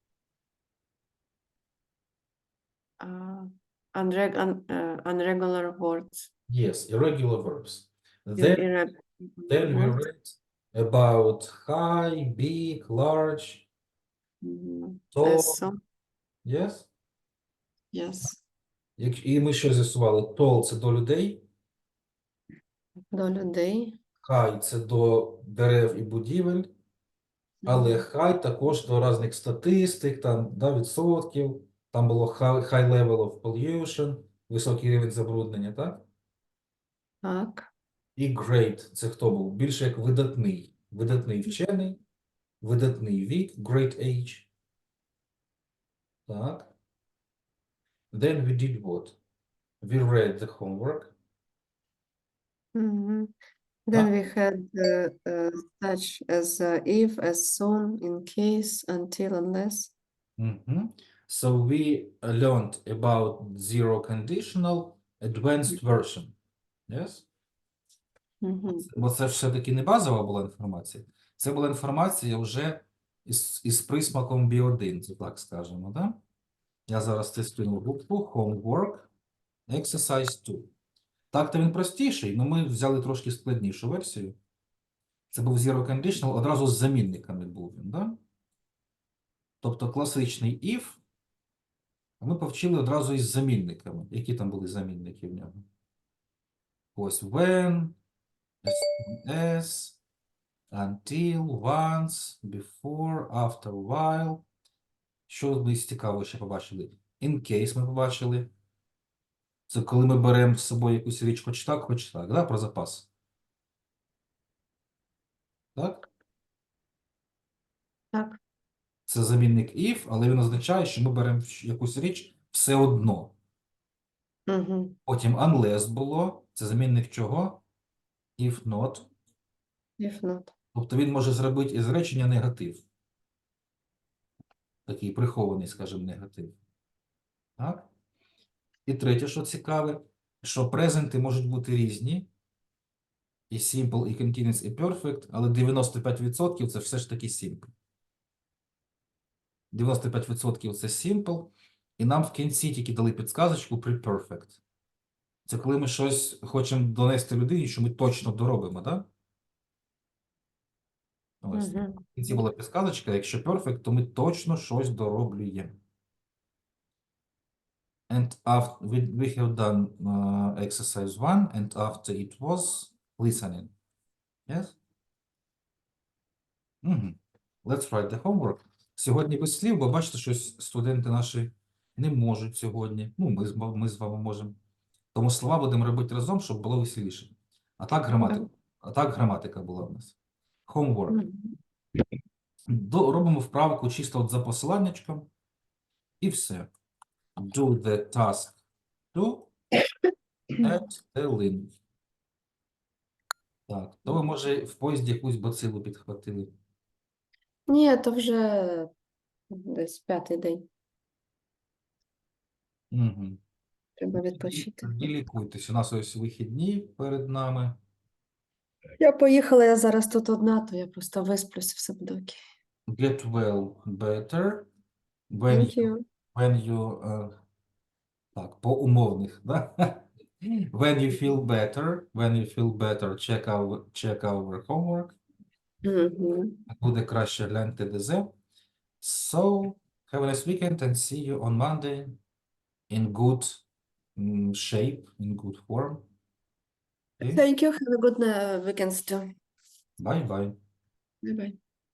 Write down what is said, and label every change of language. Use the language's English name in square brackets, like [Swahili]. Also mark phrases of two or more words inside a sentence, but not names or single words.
[English] Unregular words. Yes, irregular verbs. Irregular Then we words. read about high, big, large, tall. So, Yes? yes. [Ukrainian] І ми що з'ясували? Tall – це до людей, До людей. high – це до дерев і будівель, але high також до різних статистик, там, да, відсотків, там було [English] high level of pollution, [Ukrainian] високий рівень забруднення, так? Так. І great – це хто був? Більше як видатний. Видатний вчений, видатний вік, [English] great age. Так. Then we did what? We read the homework. Мгм. Then [Ukrainian] Так. [English] we had such as if, as soon, in case, until, unless. So we learned about zero conditional advanced version. Yes? Мгм. [Ukrainian] Бо це все-таки не базова була інформація. Це була інформація вже із присмаком B1, це так скажемо, да? Я зараз це скину в групу. [English] Homework, exercise 2. [Ukrainian] Так-то він простіший, але ми взяли трошки складнішу версію. Це був [English] Zero Conditional, [Ukrainian] одразу з замінниками був він, да? Тобто класичний if, а ми повчили одразу із замінниками. Які там були замінники в нього? [English] Ось when, as soon as, until, once, before, after, while. [Ukrainian] Що ми цікаво ще побачили? [English] In case [Ukrainian] ми побачили. Це коли ми беремо з собою якусь річ хоч так, да? Про запас. Так? Так. Це замінник if, але він означає, що ми беремо якусь річ все одно. Мгм. Потім unless було. Це замінник чого? [English] If not. If not. [Ukrainian] Тобто він може зробити із речення негатив. Такий прихований, скажімо, негатив. Так? І третє, що цікаве, що презенти можуть бути різні. І simple, і continuous, і perfect, але 95% це все ж таки simple. 95% це simple, і нам в кінці тільки дали підсказочку при perfect. Це коли ми щось хочемо донести людині, що ми точно доробимо, так? Ось. Мгм. В кінці була підсказочка, якщо perfect, то ми точно щось дороблюємо. [English] And after we have done exercise 1, and after it was listening. Yes? Let's write the homework. [Ukrainian] Сьогодні без слів, бо бачите, що студенти наші не можуть сьогодні. Ну, ми з вами можемо. Тому слова будемо робити разом, щоб було веселіше. А так граматика була в нас. [English] Homework. Мгм. [Ukrainian] Робимо вправку чисто от за посиланнячком. І все. [English] Do the task 2 at the link. [Ukrainian] Так, то ви, може, в поїзді якусь бацилу підхватили. Ні, то вже десь 5-й день. Угу. Треба відпочити. Тоді лікуйтесь. У нас ось вихідні перед нами. Я поїхала, я зараз тут одна, то я просто висплюсь, все буде окей. [English] Get well better. Thank you. When you [Ukrainian] так, по умовних, да? [English] When you feel better, check our homework. Мгм. [Ukrainian] Буде краще гляньте ДЗ. [English] So, have a nice weekend and see you on Monday in good shape, in good form. Okay? Thank you. Have a good weekend too. Bye-bye. Bye-bye.